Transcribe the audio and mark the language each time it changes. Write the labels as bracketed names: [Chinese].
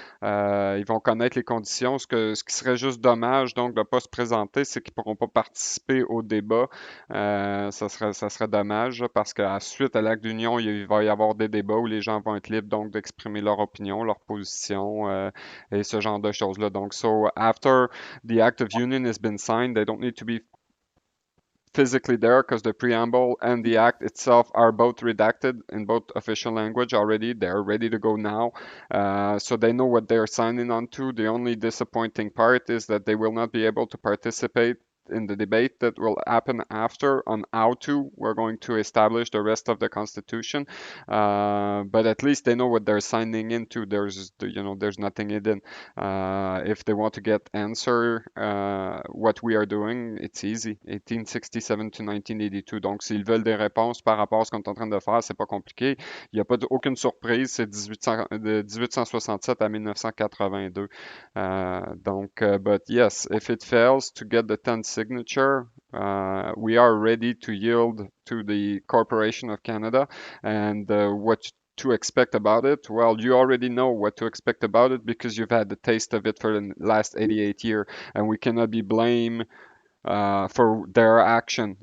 [French] Ils vont connaître les conditions. Ce qui serait juste dommage, donc, de ne pas se présenter, c'est qu'ils ne pourront pas participer au débat. Ça serait dommage parce qu'à suite à l'acte d'union, il va y avoir des débats où les gens vont être libres donc d'exprimer leur opinion, leur position et ce genre de choses-là. [English] Donc, so after the act of union has been signed, they don't need to be physically there because the preamble and the act itself are both redacted in both official language already. They're ready to go now. So they know what they're signing on to. The only disappointing part is that they will not be able to participate in the debate that will happen after on how we're going to establish the rest of the Constitution. But at least they know what they're signing into. There's nothing hidden. If they want to get answer what we are doing, it's easy. 1867 to 1982. [French] Donc, s'ils veulent des réponses par rapport à ce qu'on est en train de faire, c'est pas compliqué. Il n'y a pas aucune surprise. C'est de 1867 à 1982. [English] But yes, if it fails to get the 10 signature, we are ready to yield to the Corporation of Canada. And what to expect about it? Well, you already know what to expect about it because you've had the taste of it for the last 88 years, and we cannot be blamed for their action.